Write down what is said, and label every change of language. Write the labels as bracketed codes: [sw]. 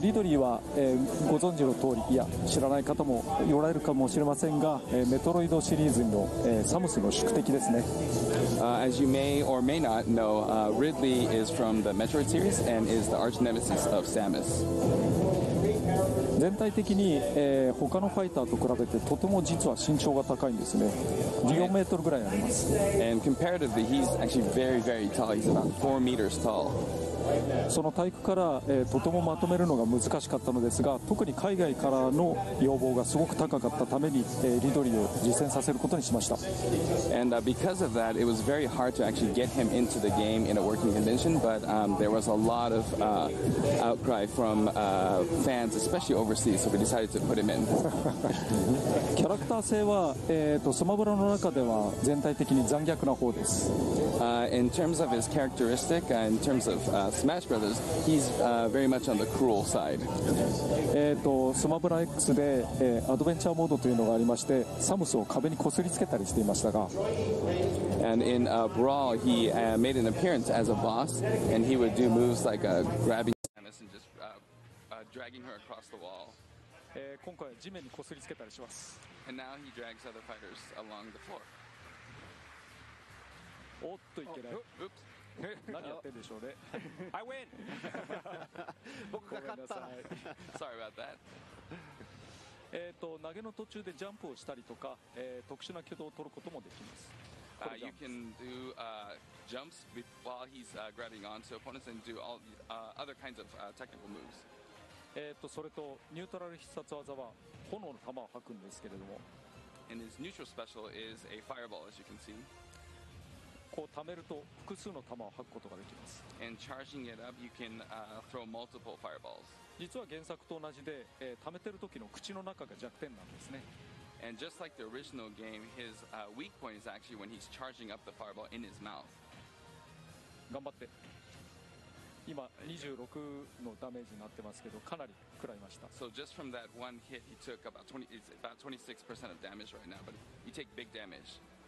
[ja] リドリーは、ご存知の通り、いや知らない方もおられるかもしれませんが、メトロイドシリーズの、サムスの宿敵ですね。 [en] As you may or may not know, Ridley is from the Metroid series and is the arch nemesis of Samus. [ja] 全体的に、他のファイターと比べてとても実は身長が高いんですね。 14メートルぐらいあります。 [en] And comparatively, he's actually very, very tall. He's about 4 meters tall. [ja] その体育から、とてもまとめるのが難しかったのですが、特に海外からの要望がすごく高かったために、リドリーを実践させることにしました。 [en] And because of that, it was very hard to actually get him into the game in a working condition, but there was a lot of outcry from fans, especially overseas, so we decided to put him in. [ja] キャラクター性は、スマブラの中では全体的に残虐な方です。 [en] In terms of his characteristic, in terms of Smash Brothers, he's very much on the cruel side. [ja] スマブラ X で、アドベンチャーモードというのがありまして、サムスを壁にこすりつけたりしていましたが、 [en] And in Brawl, he made an appearance as a boss, and he would do moves like grabbing Samus and just dragging her across the wall. [ja] 今回は地面にこすりつけたりします。 [en] And now he drags other fighters along the floor. [ja] おっといけない。何やってんでしょうね。 [en] I win! [ja] 僕が勝った。 [en] Sorry about that. [ja] 投げの途中でジャンプをしたりとか、特殊な挙動を取ることもできます。 [en] You can do jumps while he's grabbing onto opponents and do all other kinds of technical moves. [ja] それとニュートラル必殺技は炎の玉を吐くんですけれども、 [en] And his neutral special is a fireball, as you can see. [ja] こう溜めると複数の玉を吐くことができます。 [en] And charging it up, you can throw multiple fireballs. [ja] 実は原作と同じで、溜めてる時の口の中が弱点なんですね。 [en] And just like the original game, his weak point is actually when he's charging up the fireball in his mouth. [ja] 頑張って。今26のダメージになってますけど、かなり食らいました。 [en] So just from that one hit, he took about 26% of damage right now, but you take big damage.